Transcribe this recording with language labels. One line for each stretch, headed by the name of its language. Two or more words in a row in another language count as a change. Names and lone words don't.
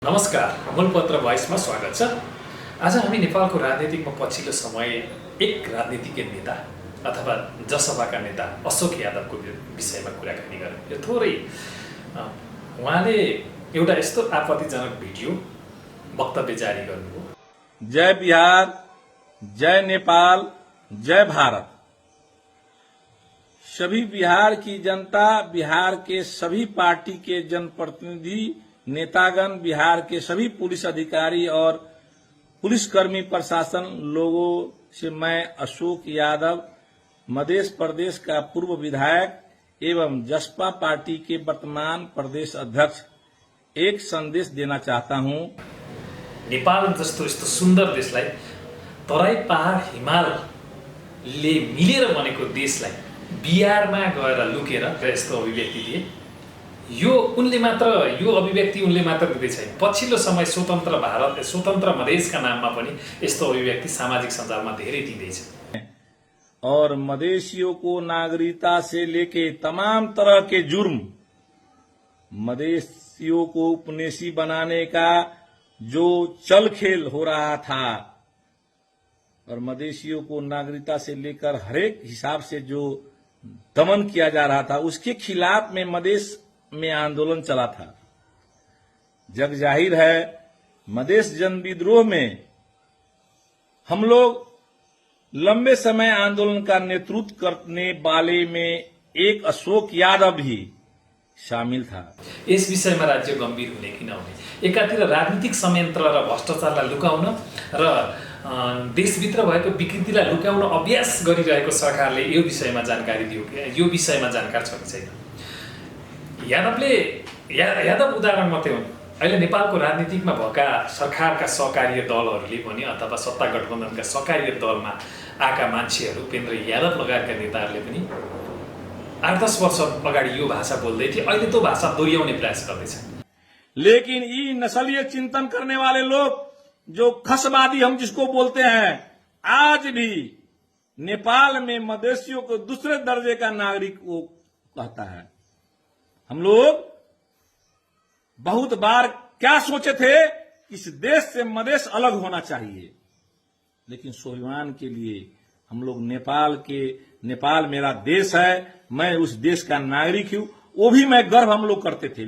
Nepali: नमस्कार, मूलपत्र भोइसमा स्वागत छ। आज हामी नेपालको राजनीतिकमा पछिल्लो समय एक राजनीतिज्ञ नेता अथवा जसपाका नेता अशोक यादवको विषयमा कुराकानी गरौँ। यो थोरै उहाँले एउटा यस्तो आपत्तिजनक भिडियो वक्तव्य जारी गर्नुभयो।
Hindi: जय बिहार, जय नेपाल, जय भारत। सभी बिहार की जनता, बिहार के सभी पार्टी के जनप्रतिनिधि, नेतागण, बिहार के सभी पुलिस अधिकारी और पुलिसकर्मी, प्रशासन लोगों से मैं अशोक यादव, मध्य प्रदेश का पूर्व विधायक एवं जसपा पार्टी के वर्तमान प्रदेश अध्यक्ष एक संदेश देना चाहता हूं।
Nepali: नेपाल जस्तो यस्तो सुन्दर देशलाई तराई पहाड हिमालले मिलेर बनेको देशलाई बिहारमा गएर लुकेर यस्तो अभिव्यक्ति दिए। यो अभिव्यक्ति उनले मात्र दिँदै छैन। पछिल्लो समय स्वतन्त्र भारत, स्वतन्त्र मधेसका नाममा पनि यस्तो अभिव्यक्ति सामाजिक सञ्जालमा धेरै दिँदैछ।
Hindi: और मधेसियों को नागरिकता से लेके तमाम तरह के जुर्म, मधेसियों को उपनिवेशी बनाने का जो चल खेल हो रहा था और मधेसियों को नागरिकता से लेकर हरेक हिसाब से जो दमन किया जा रहा था, उसके खिलाफ में मधेश में आंदोलन चला था। जग जाहिर है, मधेश जन विद्रोह में हम लोग लंबे समय आंदोलन का नेतृत्व करने वाले में एक अशोक यादव भी शामिल था।
Nepali: यस विषयमा राज्य गम्भीर हुने कि नहुने, एकातिर राजनीतिक संयन्त्र र भ्रष्टाचारलाई लुकाउन र देशभित्र भएको विकृतिलाई लुकाउन अभ्यास गरिरहेको सरकारले यो विषयमा जानकारी दियो। यो विषयमा जानकार छ कि छैन? यादव उदाहरण मात्रै हुन्। अहिले नेपालको राजनीतिकमा भएका सरकारका सहकार्य दलहरूले पनि अथवा सत्ता गठबन्धनका सहकार्य दलमा आएका मान्छेहरू, उपेन्द्र यादव लगायतका नेताहरूले पनि 8-10 वर्ष अगाडि यो भाषा बोल्दै थिए, अहिले त्यो भाषा दोहोऱ्याउने प्रयास गर्दैछन्।
Hindi: लेकिन ये नस्लीय चिंतन करने वाले लोग, जो खसवादी हम जिसको बोलते हैं, आज भी नेपाल में मधेसियों को दूसरे दर्जे का नागरिक वो कहता है। हम लोग बहुत बार क्या सोचे थे, इस देश से मधेश अलग होना चाहिए, लेकिन स्वाभिमान के लिए हम लोग नेपाल मेरा देश है, मैं उस देश का नागरिक हूं, वो भी मैं गर्व हम लोग करते थे।